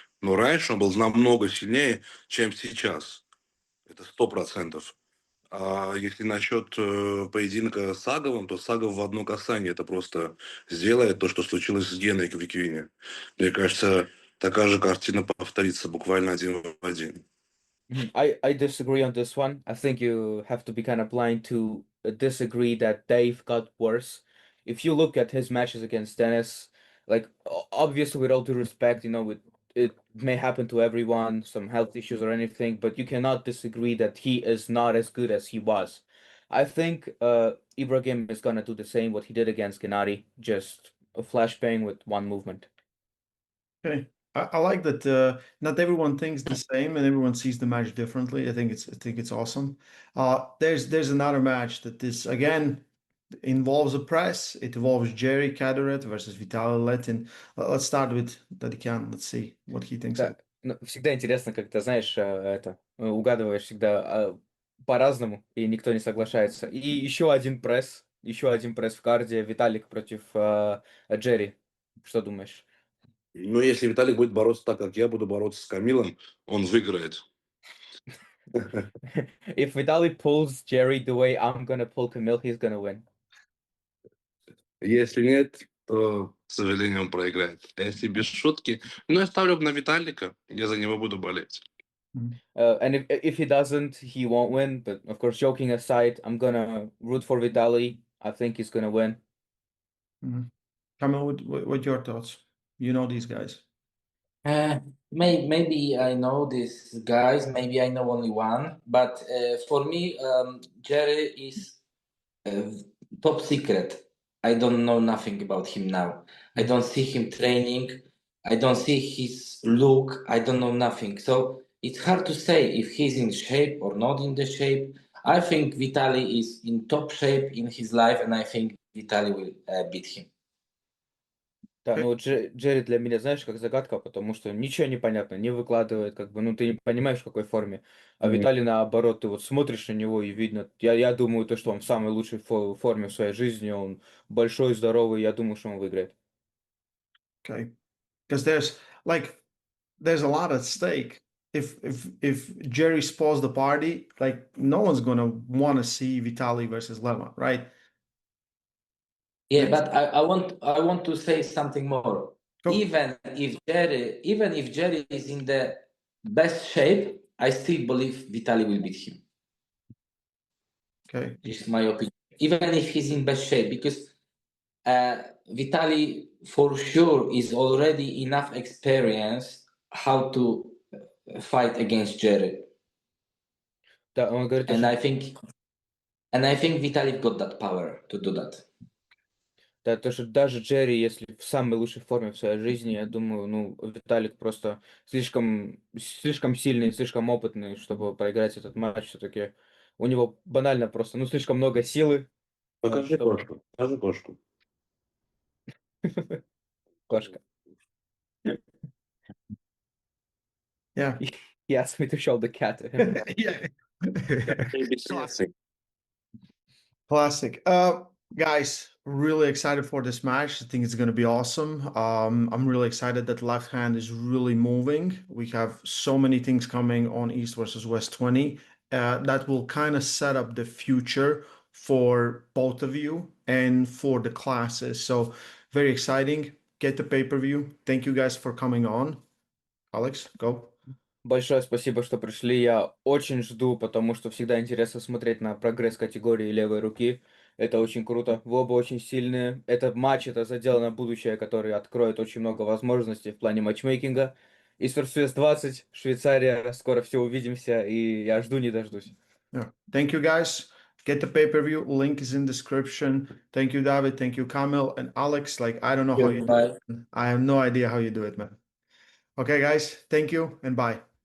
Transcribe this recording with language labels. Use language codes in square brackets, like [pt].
[ru] Но раньше он был намного сильнее, чем сейчас. Это 100%. А если насчет поединка с Саговым, то Сагов в одно касание это просто сделает то, что случилось с Геной в Виквине. Мне кажется, такая же картина повторится буквально один в один. [en] I disagree on this one. I think you have to be kind of blind to disagree that Dave got worse. If you look at his matches against Dennis, like obviously with all due respect, it may happen to everyone, some health issues or anything, but you cannot disagree that he is not as good as he was. I think Ibrahim is gonna do the same what he did against Gennady, just a flashbang with one movement. Okay. I like that not everyone thinks the same and everyone sees the match differently. I think it's awesome. There's another match that this again involves a press. It involves Jerry Cadoret versus Vitaly Letin. Let's start with Dadikyan. Let's see what he thinks of [ru] Да, [en] it. [ru] ну, всегда интересно, как ты знаешь, угадываешь всегда по-разному, и никто не соглашается. И еще один пресс в карде, Виталик против Джерри. Что думаешь? Но если Виталик будет бороться так, как я буду бороться с Камилом, он выиграет. [en] If Vitaly pulls Jerry the way I'm gonna pull Kamil, he's gonna win. [ru] Если нет, то, к сожалению, он проиграет. А если без шутки, ну, я ставлю на Виталика, я за него буду болеть. [en] And if he doesn't, he won't win. But of course, joking aside, I'm gonna root for Vitaly. I think he's gonna win. Mhm. Kamil, what your thoughts? You know these guys. Maybe I know these guys. Maybe I know only one. But for me, Jerry is uh, top secret. I don't know nothing about him now. I don't see him training. I don't see his look. I don't know nothing. So it's hard to say if he's in shape or not in the shape. I think Vitaly is in top shape in his life, and I think Vitaly will beat him. [ru] Да, [en] Okay. [ru] ну вот Джерри для меня, знаешь, как загадка, потому что ничего не понятно, не выкладывает, как бы, ну ты не понимаешь, в какой форме. А Виталий, наоборот, ты вот смотришь на него и видно, я думаю, то, что он в самой лучшей форме в своей жизни, он большой, здоровый, я думаю, что он выиграет. [en] Okay. Because there's a lot at stake. If Jerry spoils the party, like no one's gonna want to see Vitaly versus Lema, right? Yeah, There's but I want to say something more. Go. Even if Jerry is in the best shape, I still believe Vitaly will beat him. Okay. This is my opinion. Even if he's in best shape, because Vitaly for sure is already enough experience how to fight against Jerry, [ru] Да, он говорит, [en] and [ru] что, [en] I think Vitaly got that power to do that. [ru] да, то, что даже Джерри, если в самой лучшей форме в своей жизни, я думаю, ну, Виталик просто слишком сильный, слишком опытный, чтобы проиграть этот матч. Все-таки у него банально просто, ну, слишком много силы, Покажи чтобы... кошку. Покажи кошку. Кошка. [en] Yeah. He asked me to show the cat to him. Yeah. Classic. Classic. Guys, really excited for this match. I think it's going to be awesome. I'm really excited that left hand is really moving. We have so many things coming on East versus West 20 that will kind of set up the future for both of you and for the classes. So very exciting. Get the pay-per-view. Thank you guys for coming on. Alex, go. [ru] Большое спасибо, что пришли. Я очень жду, потому что всегда интересно смотреть на прогресс категории левой руки. Это очень круто. Вы оба очень сильные. Этот матч, это задел на будущее, который откроет очень много возможностей в плане матчмейкинга. И Surface 20, Швейцария. Скоро все увидимся, и я жду не дождусь. [en] Yeah. Thank you guys. Get the pay-per-view. Link is in description. Thank you, David. Thank you, Kamil and Alex. Like, I don't know how you do Bye. it. I have no idea how you do it, man. Okay, guys. Thank you and bye.